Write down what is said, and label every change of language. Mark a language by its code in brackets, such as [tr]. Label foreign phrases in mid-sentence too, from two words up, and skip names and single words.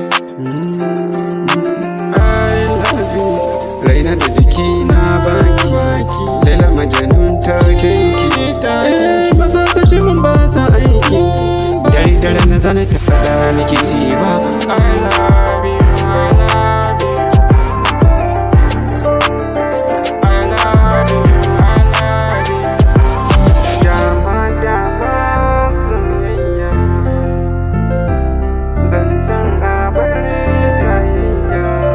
[en] Mm, I love you. [ha] Raina da jiki na baki. Laila Majnun ta kinki. Eh, ba za su ji mun ba sa aiki. Dare dare na zana ta faɗa miki cewa [en] I love you, I love you. [ha] Al'adu, al'adu. Dama, dama soyayya. Zancen a bar jayayya.